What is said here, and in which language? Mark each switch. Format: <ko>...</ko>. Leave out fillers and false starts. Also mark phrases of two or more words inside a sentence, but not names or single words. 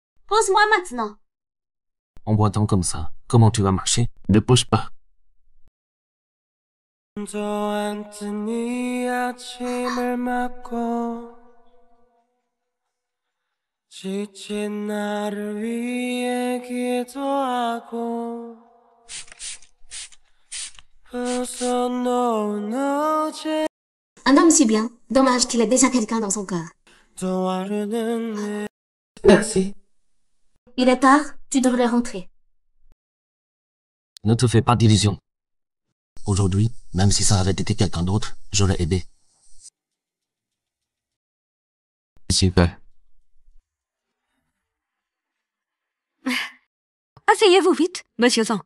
<fr>Pose-moi maintenant. En boitant comme ça, comment tu vas marcher? Ne bouge pas.</fr> <ko>앉은 이 아침을 맞고 지친 나를 위해 기도하고 벗어놓은 어제</ko> <fr>Un homme si bien. Dommage qu'il ait déjà quelqu'un dans son cœur.</fr> <ko>또 하루는 내</ko> <fr>Merci. Il est tard, tu devrais rentrer. Ne te fais pas d'illusions. Aujourd'hui, même si ça avait été quelqu'un d'autre, j'aurais aidé. Super. Asseyez-vous vite, monsieur Zhang.</fr>